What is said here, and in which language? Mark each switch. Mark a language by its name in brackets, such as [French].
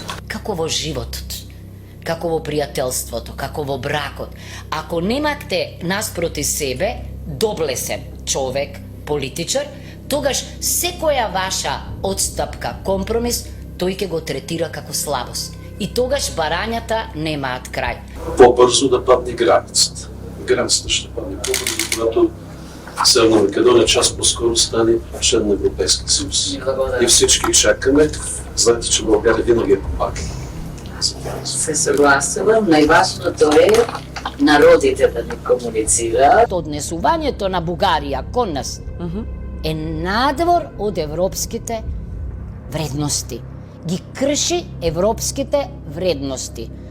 [Macedonian] Како во животот, како во пријателството, како во бракот, ако немате наспроти себе доблесен човек, политичар, тогаш секоја ваша отстапка, компромис, тој ќе го третира како слабост. И тогаш барањата немаат крај. Побрзо да падне границата. [Bulgarian] Границата ще падне побрзо, когато Северна Македонија час поскоро стане член на Европейски съюз. И всички чакаме. Знаете, че България винаги е помагала. [Macedonian] Се согласувам, најважното е народите да ни комуницираат. Однесувањето на Бугарија кон нас е надвор од европските вредности. Ги крши европските вредности.